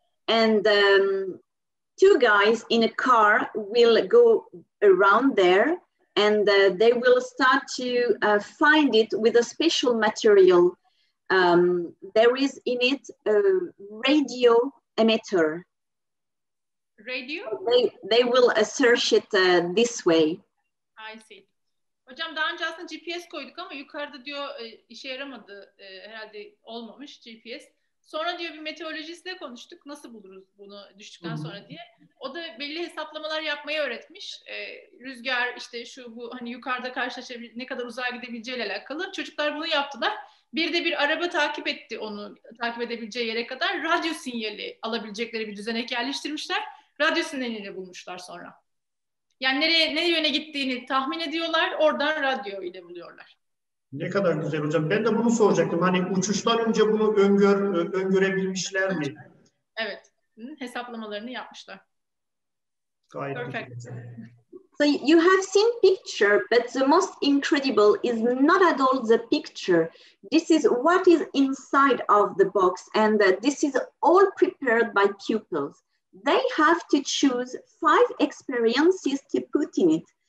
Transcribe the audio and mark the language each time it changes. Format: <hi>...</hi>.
<en>And two guys in a car will go around there, and they will start to find it with a special material. There is in it a radio emitter. Radio? They will search it this way. I see.</en> <tr>Hocam daha önce aslında GPS koyduk ama yukarıda diyor işe yaramadı. Herhalde olmamış GPS. Sonra diyor bir meteorolojistle konuştuk. Nasıl buluruz bunu düştükten sonra diye. O da belli hesaplamalar yapmayı öğretmiş. Rüzgar işte şu bu hani yukarıda karşılaşabilir, ne kadar uzağa gidebileceğiyle alakalı. Çocuklar bunu yaptılar. Bir de bir araba takip etti onu takip edebileceği yere kadar. Radyo sinyali alabilecekleri bir düzenek yerleştirmişler. Radyo sinyaliyle bulmuşlar sonra. Yani ne yöne gittiğini tahmin ediyorlar. Oradan radyo ile buluyorlar. Ne kadar güzel hocam. Ben de bunu soracaktım. Hani uçuştan önce bunu öngörebilmişler mi? Evet. Hesaplamalarını yapmışlar. Gayet</tr> <en>Perfect.</en> <tr>güzel.</tr> <en>So you have seen picture, but the most incredible is not at all the picture. This is what is inside of the box, and this is all prepared by pupils. They have to choose 5 experiences to put in it.</en>